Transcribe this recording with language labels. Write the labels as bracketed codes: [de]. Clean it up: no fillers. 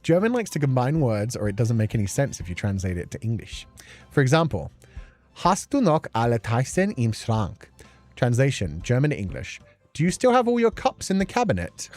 [en] German likes to combine words or it doesn't make any sense if you translate it to English. For example, [de] Hast du noch alle Tassen im Schrank? [en] Translation, German to English. Do you still have all your cups in the cabinet?